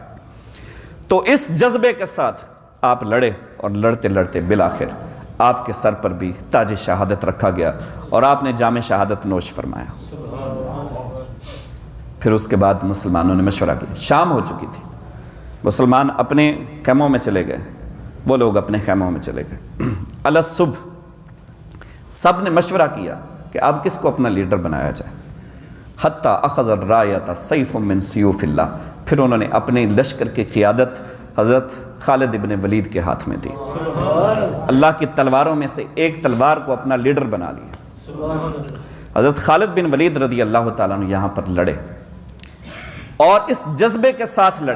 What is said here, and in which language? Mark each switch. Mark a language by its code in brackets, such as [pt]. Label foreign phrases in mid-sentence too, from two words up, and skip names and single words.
[ur] تو اس جذبے کے ساتھ آپ لڑے اور لڑتے لڑتے بالآخر آپ کے سر پر بھی تاج شہادت رکھا گیا اور آپ نے جام شہادت نوش فرمایا. پھر اس کے بعد مسلمانوں نے مشورہ کیا. شام ہو چکی تھی, مسلمان اپنے خیموں میں چلے گئے, وہ لوگ اپنے خیموں میں چلے گئے. الصبح سب نے مشورہ کیا کہ اب کس کو اپنا لیڈر بنایا جائے. [ar] حتی اخذ الرایۃ سیف من سیوف اللہ, [ur] پھر انہوں نے اپنے لشکر کی قیادت حضرت خالد ابن ولید کے ہاتھ میں دی. اللہ کی تلواروں میں سے ایک تلوار کو اپنا لیڈر بنا لیا. حضرت خالد بن ولید [ar] رضی اللہ تعالیٰ عنہ [ur] یہاں پر لڑے اور اس جذبے کے ساتھ لڑے.